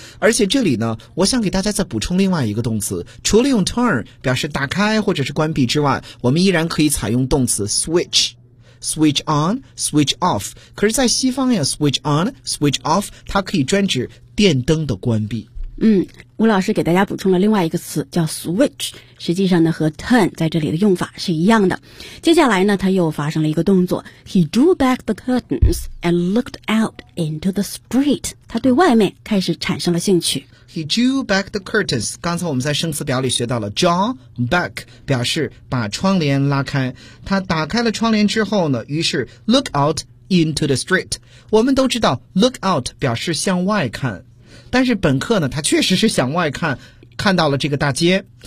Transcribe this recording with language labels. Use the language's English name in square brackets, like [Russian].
[Chinese] 而且这里呢我想给大家再补充另外一个动词，除了用 turn 表示打开或者是关闭之外，我们依然可以采用动词 switch， [English] switch on switch off。 [Chinese] 可是在西方呀 [English] switch on switch off [Chinese] 它可以专指电灯的关闭。吴老师给大家补充了另外一个词叫 switch， 实际上呢和 turn 在这里的用法是一样的。接下来呢他又发生了一个动作， [English] He drew back the curtains and looked out into the street. [Chinese] 他对外面开始产生了兴趣。 [English] He drew back the curtains， [Chinese] 刚才我们在生词表里学到了 draw back 表示把窗帘拉开。他打开了窗帘之后呢，于是 [English] look out into the street。 [Chinese] 我们都知道 look out 表示向外看，但是本课呢他确实是向外看，看到了这个大街。